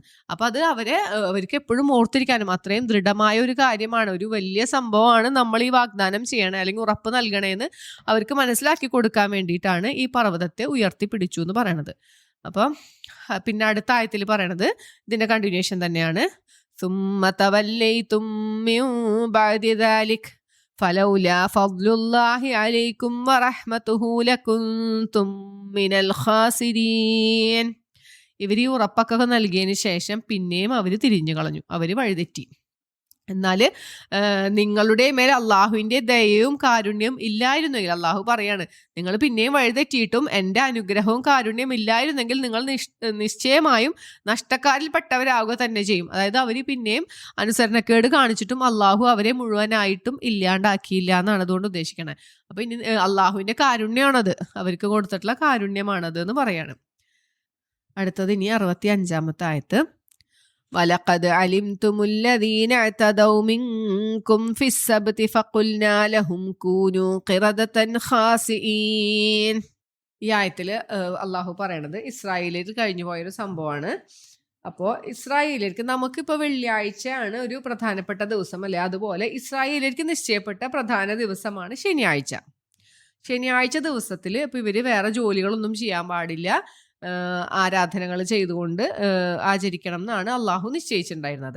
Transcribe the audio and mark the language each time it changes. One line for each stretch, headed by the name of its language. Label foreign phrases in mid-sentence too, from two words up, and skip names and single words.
Malayalam: അപ്പൊ അത് അവർക്ക് എപ്പോഴും ഓർത്തിരിക്കാനും അത്രയും ദൃഢമായ ഒരു കാര്യമാണ്, ഒരു വലിയ സംഭവമാണ് നമ്മൾ ഈ വാഗ്ദാനം ചെയ്യണേ അല്ലെങ്കിൽ ഉറപ്പ് നൽകണേന്ന് അവർക്ക് മനസ്സിലാക്കി കൊടുക്കാൻ വേണ്ടിയിട്ടാണ് ഈ പർവ്വതത്തെ ഉയർത്തിപ്പിടിച്ചു എന്ന് പറയണത്. അപ്പം പിന്നെ അടുത്ത ആയത്തിൽ പറയണത് ഇതിന്റെ കണ്ടിന്യൂഷൻ തന്നെയാണ്.
Arabic: ثم توليتم من بعد ذلك فلولا فضل الله عليكم ورحمته لكنتم من الخاسرين.
Malayalam: ഇവർ ഈ ഉറപ്പൊക്കെ നൽകിയതിന് ശേഷം പിന്നെയും അവർ തിരിഞ്ഞു കളഞ്ഞു, അവർ വഴിതെറ്റി. എന്നാൽ നിങ്ങളുടെ മേൽ അള്ളാഹുവിൻ്റെ ദയയും കാരുണ്യവും ഇല്ലായിരുന്നെങ്കിൽ, അള്ളാഹു പറയാണ്, നിങ്ങൾ പിന്നെയും വഴിതെറ്റിയിട്ടും എൻ്റെ അനുഗ്രഹവും കാരുണ്യവും ഇല്ലായിരുന്നെങ്കിൽ നിങ്ങൾ നിശ്ചയമായും നഷ്ടക്കാരിൽപ്പെട്ടവരാവുക തന്നെ ചെയ്യും. അതായത് അവർ പിന്നെയും അനുസരണക്കേട് കാണിച്ചിട്ടും അള്ളാഹു അവരെ മുഴുവനായിട്ടും ഇല്ലാണ്ടാക്കിയില്ല എന്നാണ് അതുകൊണ്ട് ഉദ്ദേശിക്കണത്. അപ്പം ഇനി അള്ളാഹുവിൻ്റെ കാരുണ്യമാണത്, അവർക്ക് കൊടുത്തിട്ടുള്ള കാരുണ്യമാണത് എന്ന് പറയാണ്. അടുത്തത് ഇനി 65-ാമത്തെ ആയത്ത്.
Arabic: وَلَقَدْ عَلِمْتُمُ الَّذِينَ اعْتَدَوْا مِنْكُمْ فِي السَّبْتِ فَقُلْنَا لَهُمْ كُونُوا قِرَدَةً خَاسِئِينَ.
Malayalam: ഈ ആയത്തിൽ അള്ളാഹു പറയണത് ഇസ്രായേലിൽ കഴിഞ്ഞു പോയൊരു സംഭവമാണ്. അപ്പോൾ ഇസ്രായേലിലേക്ക് നമുക്കിപ്പോൾ വെള്ളിയാഴ്ചയാണ് ഒരു പ്രധാനപ്പെട്ട ദിവസം അല്ലേ, അതുപോലെ ഇസ്രായേലിലേക്ക് നിശ്ചയപ്പെട്ട പ്രധാന ദിവസമാണ് ശനിയാഴ്ച. ശനിയാഴ്ച ദിവസത്തിൽ ഇപ്പോൾ ഇവർ വേറെ ജോലികളൊന്നും ചെയ്യാൻ പാടില്ല, ആരാധനകൾ ചെയ്തുകൊണ്ട് ആചരിക്കണം എന്നാണ് അള്ളാഹു നിശ്ചയിച്ചിട്ടുണ്ടായിരുന്നത്.